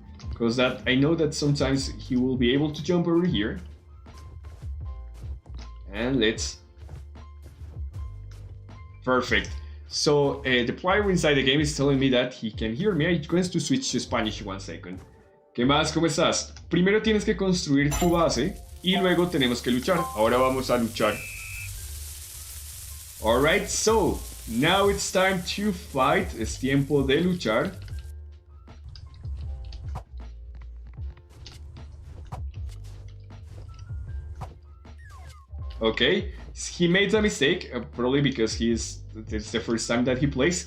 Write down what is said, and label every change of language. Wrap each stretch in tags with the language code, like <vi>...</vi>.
<en>Because that I know that sometimes he will be able to jump over here. And let's... Perfect. So the player inside the game is telling me that he can hear me. I'm going to switch to Spanish 1 second.</en> <es>¿Qué más? ¿Cómo estás? Primero tienes que construir tu base y luego tenemos que luchar. Ahora vamos a luchar.</es> <en>Alright, so now it's time to fight.</en> <es>Es tiempo de luchar.</es> <en>Okay, he made a mistake, probably because it's the first time that he plays.</en>